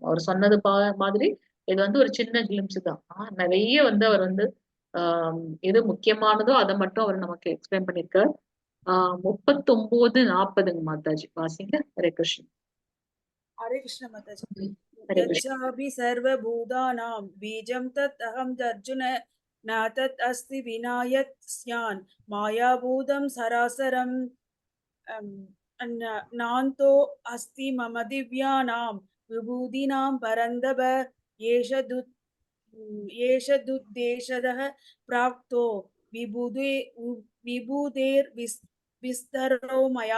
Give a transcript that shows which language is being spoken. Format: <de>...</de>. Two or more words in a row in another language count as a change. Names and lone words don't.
<ta>அவர் சொன்னது மாதிரி இது வந்து ஒரு சின்ன கிளிம்ஸ் தான். நிறைய வந்து அவர் வந்து எது முக்கியமானதோ அதை மட்டும் அவர் நமக்கு எக்ஸ்பிளைன் பண்ணிருக்கார். 39-40 மாதாஜி வாசிங்க. ஹரே கிருஷ்ணன். ஹரே கிருஷ்ண மாதாஜி. ஹரே கிருஷ்ணன்.</ta> <sa>यच्चापि सर्वभूतानां बीजं तत् अहम् अर्जुन न तत् अस्ति विनायत् स्यात् मायाभूतं चराचरम् नान्तो अस्ति मम दिव्यानां विभूतीनां परन्तप एषतूद्देशतः प्राप्तो विभूतेर् विस्तरो मया.</sa>